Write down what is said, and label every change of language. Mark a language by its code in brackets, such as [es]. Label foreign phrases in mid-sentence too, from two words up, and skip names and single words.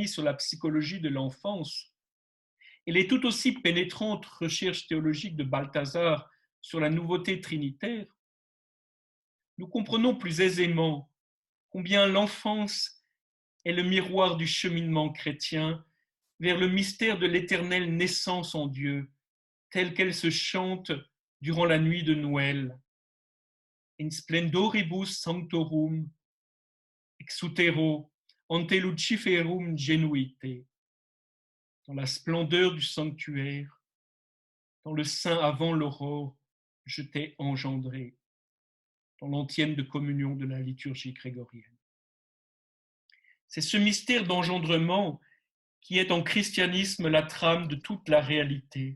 [fr] sur la psychologie de l'enfance et les tout aussi pénétrantes recherches théologiques de Balthazar sur la nouveauté trinitaire, nous comprenons plus aisément combien l'enfance est le miroir du cheminement chrétien vers le mystère de l'éternelle naissance en Dieu, telle qu'elle se chante durant la nuit de Noël. [la] In splendoribus sanctorum exutero ante luciferum genuite. [fr] Dans la splendeur du sanctuaire, dans le sein avant l'aurore, je t'ai engendré, dans l'antienne de communion de la liturgie grégorienne. C'est ce mystère d'engendrement qui est en christianisme la trame de toute la réalité.